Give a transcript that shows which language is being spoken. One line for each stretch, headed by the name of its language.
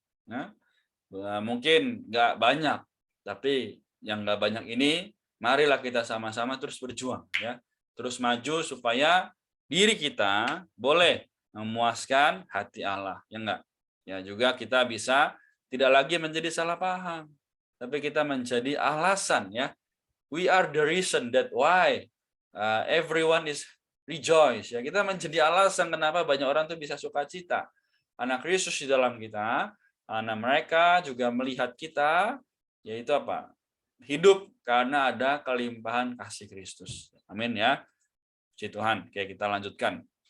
Indonesian: Ya, mungkin nggak banyak, tapi yang nggak banyak ini, marilah kita sama-sama terus berjuang, ya, terus maju supaya diri kita boleh memuaskan hati Allah, ya enggak? Ya juga kita bisa tidak lagi menjadi salah paham, tapi kita menjadi alasan, ya.
English: We are the reason that why everyone is rejoice.
Indonesian: Ya, kita menjadi alasan kenapa banyak orang tuh bisa sukacita. Anak Kristus di dalam kita, karena mereka juga melihat kita, yaitu apa? Hidup karena ada kelimpahan kasih Kristus. Amin ya. Puji Tuhan. Oke, kita lanjutkan.